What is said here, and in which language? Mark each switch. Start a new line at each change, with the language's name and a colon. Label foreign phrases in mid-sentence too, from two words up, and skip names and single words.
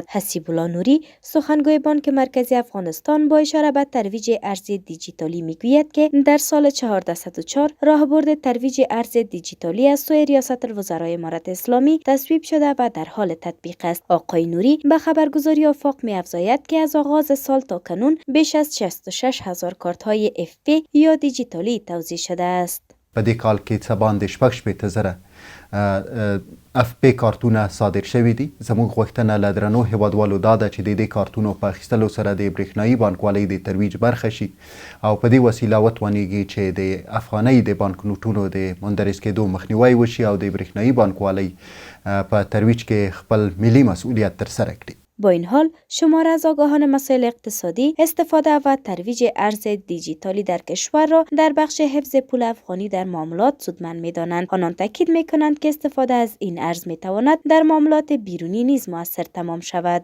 Persian: حسیب الله نوری، سخنگوی بانک مرکزی افغانستان، با اشاره به ترویج ارز دیجیتالی میگوید که در سال 1404 راهبرد ترویج ارز دیجیتالی از سوی ریاست الوزرای امارت اسلامی تصویب شده و در حال تطبیق است. آقای نوری به خبرگزاری آفاق می‌افزاید که از آغاز سال تا کنون بیش از 66,000 کارت‌های FP یا دیجیتالی توزیع شده است.
Pashto: په دې کال کې څه باندې 6,000 FP کارتونه صادر شوي دي. زموږ غوښتنه له درنو هیوادوالو دا ده چې د دې کارتونو په اخیستلو سره د برېښنایي بانکوالۍ د ترویج برخه شي او په دې وسیله وتوانیږي چې د افغانۍ د بانکنوټونو د مندرج کېدو مخنیوی وشي او د برېښنایي بانکوالۍ په ترویج کې خپل ملي مسؤلیت ترسره کړي.
Persian: با این حال شمار از آگاهان مسائل اقتصادی استفاده و ترویج ارز دیجیتالی در کشور را در بخش حفظ پول افغانی در معاملات سودمند می‌دانند. آنان تاکید می‌کنند که استفاده از این ارز می‌تواند در معاملات بیرونی نیز مؤثر تمام شود.